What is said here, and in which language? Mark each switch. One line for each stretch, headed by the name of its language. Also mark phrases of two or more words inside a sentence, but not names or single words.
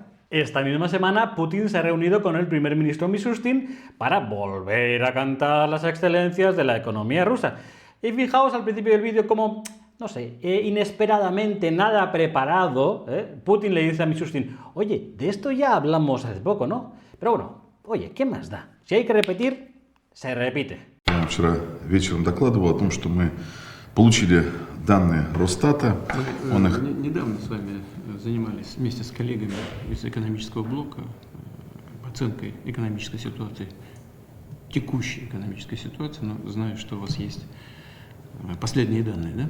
Spanish: Esta misma semana, Putin se ha reunido con el primer ministro Mishustin para volver a cantar las excelencias de la economía rusa. Y fijaos al principio del vídeo como, no sé, inesperadamente, nada preparado, Putin le dice a Mishustin, oye, de esto ya hablamos hace poco, ¿no? Pero bueno, oye, ¿qué más da? Si hay que repetir, se repite.
Russian: Я вчера вечером докладывал о том, что мы получили данные Росстата. Недавно с вами занимались вместе с коллегами из экономического блока оценкой экономической ситуации, текущей экономической ситуации, но знаю, что у вас есть последние данные, да?